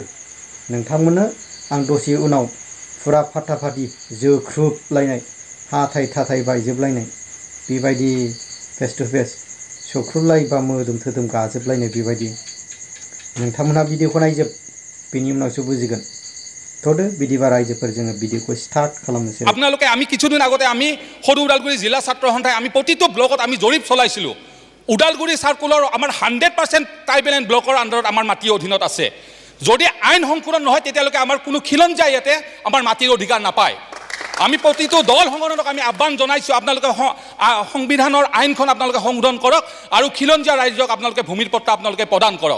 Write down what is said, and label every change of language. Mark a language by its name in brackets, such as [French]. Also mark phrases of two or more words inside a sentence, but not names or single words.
[Bodo] नोंथांमोननो आं दसे उनाव फुरा फाटाफाटि जोख्रुबलायनाय, हाथाय थाथाय बायजोबलायनाय, बेबायदि फेस टु फेस सौख्रुबलायबा मोदोम थोदोम गाजोबलायनाय, बेबायदि नोंथांमोनहा भिडिअखौ नायजोब, बेनि उनावसो बुजिगोन। थदो बिदिबा रायजोफोर जोङो भिडिअखौ स्टार्ट खालामनोसै। [Assamese] আপোনালোকে আমি কিছুদিন আগতে আমি সৰু ওদালগুৰি জিলা ছাত্ৰ সন্থাই আমি প্ৰতিটো ব্লকত আমি জৰীপ চলাইছিলোঁ। ওদালগুৰি সাৰ্কুলৰ আমাৰ 100% ট্ৰাইবেল এণ্ড ব্লকৰ আণ্ডাৰত আমাৰ মাটিৰ অধীনত আছে। যদি আইন সংশোধন নহয় তেতিয়ালৈকে আমাৰ কোনো খিলঞ্জীয়াই ইয়াতে আমাৰ মাটিৰ অধিকাৰ নাপায়। আমি প্ৰতিটো দল সংগঠনক আমি আহ্বান জনাইছোঁ, আপোনালোকে সংবিধানৰ আইনখন আপোনালোকে সংশোধন কৰক আৰু খিলঞ্জীয়া ৰাইজক আপোনালোকে ভূমিৰ পট্টা আপোনালোকে প্ৰদান কৰক।